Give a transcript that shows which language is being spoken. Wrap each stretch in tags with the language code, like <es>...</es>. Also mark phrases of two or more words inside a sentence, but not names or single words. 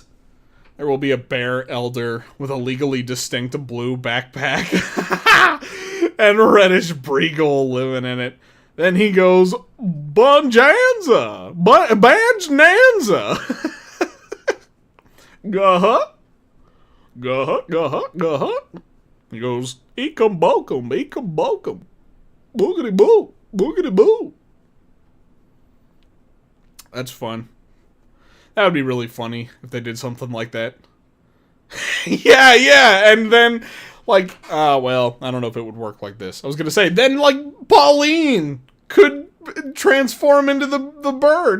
<en>There will be a bear elder with a legally distinct blue backpack and reddish Breagle living in it. Then he goes, Bonanza! Banjanza! Guh-huh. Guh-huh. He goes, Ekum bokum, boogity boo, boogity boo. That's fun. That would be really funny if they did something like that. Yeah, and then, like, well, I don't know if it would work like this. I was gonna say, then, like, Pauline could transform into the bird.</en>